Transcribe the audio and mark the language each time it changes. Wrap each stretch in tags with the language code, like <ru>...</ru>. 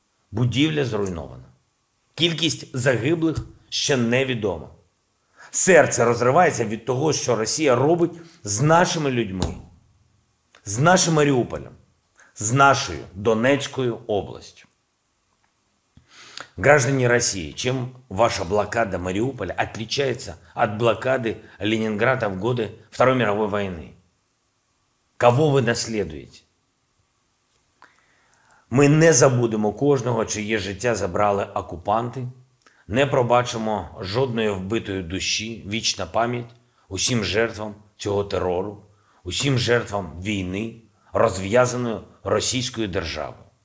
<uk>Будівля зруйнована. Кількість загиблих ще невідома. Серце розривається від того, що Росія робить з нашими людьми, з нашим Маріуполем, з нашою Донецькою областью.</uk> <ru>Граждане России, чем ваша блокада Мариуполя отличается от блокады Ленинграда в годы Второй мировой войны?</ru> <uk>Кого ви наслідуєте? Ми не забудемо кожного, чиє життя забрали окупанти, не пробачимо жодної вбитої душі, вічна пам'ять усім жертвам цього терору, усім жертвам війни, розв'язаної російською державою.</uk>